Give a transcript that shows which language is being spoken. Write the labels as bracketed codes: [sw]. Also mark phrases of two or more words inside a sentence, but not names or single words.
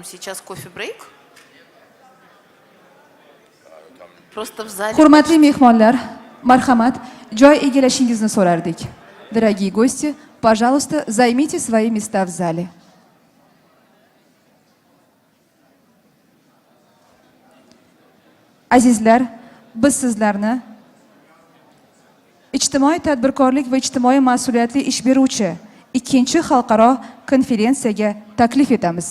[ru] Сейчас кофе-брейк? Просто в зале... [uz] Hurmatli mehmonlar, marhamat, joy egallashingizni so'rardik. [ru] Дорогие гости, пожалуйста, займите свои места в зале. [uz] Azizlar, biz sizlarni ijtimoiy tadbirkorlik va ijtimoiy mas'uliyatli ish beruvchi 2-chi xalqaro konferensiyaga taklif etamiz.